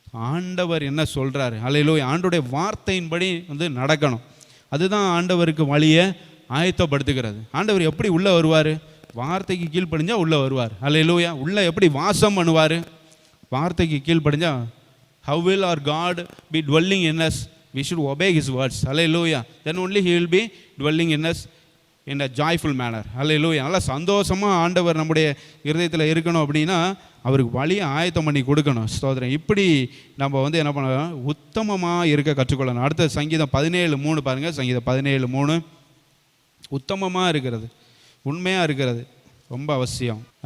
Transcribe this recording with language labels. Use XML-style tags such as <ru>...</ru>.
<ta>ஆண்டவர் என்ன சொல்கிறாரு, ஹல்லேலூயா, ஆண்டுடைய வார்த்தையின்படி வந்து நடக்கணும். அதுதான் ஆண்டவருக்கு வழியை ஆயத்தப்படுத்துகிறது. ஆண்டவர் எப்படி உள்ளே வருவார், வார்த்தைக்கு கீழ்ப்படிஞ்சால் உள்ளே வருவார். ஹல்லேலூயா. உள்ளே எப்படி வாசம் பண்ணுவார், வார்த்தைக்கு கீழ்ப்படிஞ்சால்.</ta> <en>how will our God be dwelling in us, we should obey his words. Hallelujah. Then only he will be dwelling in us in a joyful manner. Hallelujah.</en> <ta>நல்லா சந்தோஷமாக ஆண்டவர் நம்முடைய இருதயத்தில் இருக்கணும் அப்படின்னா அவருக்கு வழியை ஆயத்தம் பண்ணி கொடுக்கணும். ஸ்தோத்திரம். இப்படி நம்ம வந்து என்ன பண்ணலாம், உத்தமமாக இருக்க கற்றுக்கொள்ளணும். அடுத்த சங்கீதம் 17:3 பாருங்கள். சங்கீதம் 17:3. உத்தமமாக இருக்கிறது, உண்மையாக இருக்கிறது ரொம்ப அவசியம்.</ta>